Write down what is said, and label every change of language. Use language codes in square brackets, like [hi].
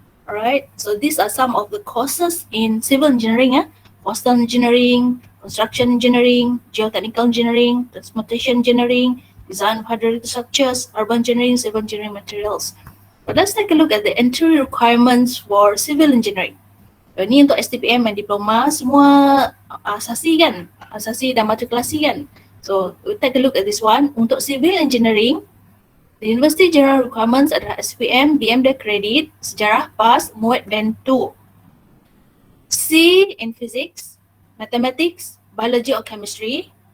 [en] Alright, so these are some of the courses in civil engineering. Coastal engineering, construction engineering, geotechnical engineering, transportation engineering, design of hydraulic structures, urban engineering, civil engineering materials. But let's take a look at the entry requirements for civil engineering. [ms] Ini untuk STPM dan diploma semua asasi kan, asasi dan matrikulasi kan. [en] So we'll take a look at this one. Untuk civil engineering, the University General Requirements adalah SPM, BMD Credit, Sejarah PAS, MUET Band 2. C in Physics, Mathematics, Biology or Chemistry.